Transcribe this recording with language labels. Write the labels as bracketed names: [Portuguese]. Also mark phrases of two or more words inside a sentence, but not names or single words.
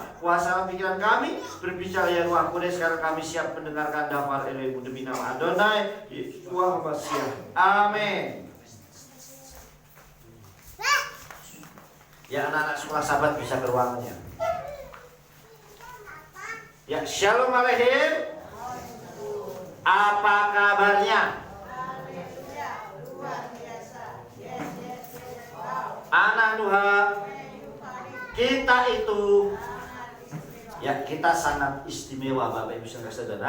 [Indonesian] Kuasa pikiran kami, berbicara ya Ruh Kudus. Sekarang kami siap mendengarkan daftar Elohim-Mu demi nama Adonai Yeshua Mashiach. Amin. Ya, anak-anak sekolah sahabat bisa ke ruangannya. Ya, [Hebrew] שלום עליכם. [Indonesian] Apa kabarnya? Anak Tuhan, kita itu ya, kita sangat istimewa Bapak Ibu Saudara.